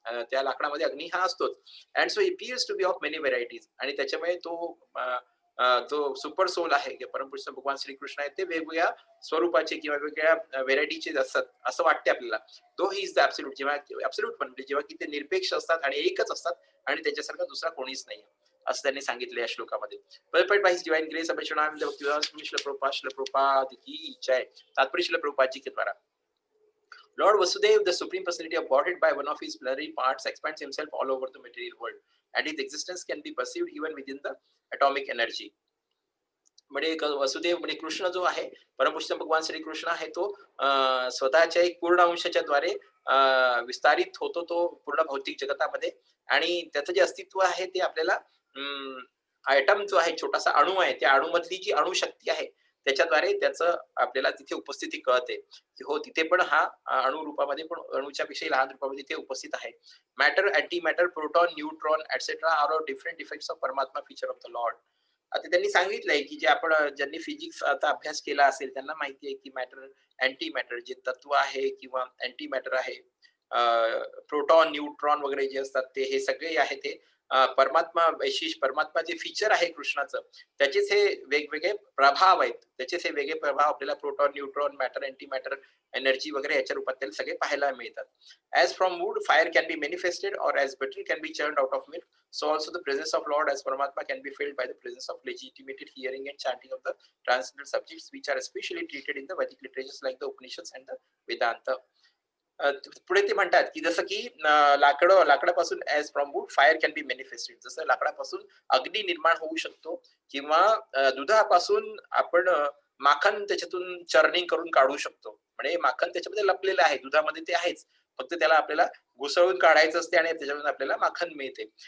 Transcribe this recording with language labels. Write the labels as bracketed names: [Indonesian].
[Marathi] त्या लाकडामध्ये अग्नी हा असतोच. [English] and so appears to be of many varieties, [Marathi] आणि त्याच्यामुळे तो जो सुपर सोल आहे, परमपुरुष भगवान श्रीकृष्ण आहे, ते वेगवेगळ्या स्वरूपाचे किंवा वेगवेगळ्या व्हेरायटीचे असतात असं वाटते आपल्याला. [English] though he is the absolute, [Marathi] जेव्हा ऍब्सोल्यूट म्हणजे जेव्हा की ते निरपेक्ष असतात आणि एकच असतात आणि त्याच्यासारखा दुसरा कोणीच नाही. असं त्यांनी सांगितलं या श्लोकामध्ये. [English] Purified by his divine grace, Abhishanam Bhaktivedanta Swami Srila Prabhupada [Hindi] की जय. तात्पर्य श्रील प्रभुपाद जी के द्वारा [English] Lord Vasudev, the Supreme Personality of Godhead, by one of his plenary parts, expands himself all over the material world, and his existence can be perceived even within the atomic energy. [Marathi] म्हणजे वसुदेव म्हणजे कृष्ण जो आहे, परमपुरुष भगवान श्रीकृष्ण आहे, तो स्वतःच्या एक पूर्ण अंशाच्या द्वारे विस्तारित होतो तो पूर्ण भौतिक जगतामध्ये, आणि त्याचं जे अस्तित्व आहे ते आपल्याला आयटम जो आहे, छोटासा अणू आहे, त्या अणूमधली जी अणुशक्ती आहे त्याच्याद्वारे त्याचं आपल्याला तिथे उपस्थिती कळते की हो, तिथे पण हा अणु रूपामध्ये पण अणुच्या पेक्षा लहान रूपामध्ये तिथे उपस्थित आहे. [English] Matter, antimatter, proton, neutron etcetera are all different effects of Paramatma feature of the Lord. [Marathi] आता त्यांनी सांगितलंय की जे आपण ज्यांनी फिजिक्स आता अभ्यास केला असेल त्यांना माहिती आहे की मॅटर, अँटी मॅटर जे तत्व आहे किंवा अँटी मॅटर आहे, प्रोटॉन, न्यूट्रॉन वगैरे जे असतात ते हे सगळे आहे ते परमात्मा वैशिष्ट्य, परमात्मा जे फीचर आहे कृष्णाचं, त्याचेच हे वेगवेगळे प्रभाव आहेत. त्याचेच हे वेगळे प्रभाव आपल्याला proton, neutron, matter, anti matter, energy वगैरे याच्या रूपात त्याला सगळे पाहायला मिळतात. [English] As from wood fire can be manifested और as butter can be churned out of milk, so also the presence of Lord as Paramatma can be felt by the presence of legitimated hearing and chanting of the transcendental subjects which are especially treated in the Vedic literatures like the Upanishads and the Vedanta. [Marathi] पुढे ते म्हणतात की जसं की लाकडापासून [English] as from wood fire can be manifested, [Marathi] जसं लाकडापासून अग्नी निर्माण होऊ शकतो किंवा दुधापासून आपण माखन त्याच्यातून चर्निंग करून काढू शकतो. म्हणजे माखन त्याच्यामध्ये लपलेलं आहे, दुधामध्ये ते आहेच, फक्त त्याला आपल्याला घुसळून काढायचं असते आणि त्याच्यातून आपल्याला माखन मिळते.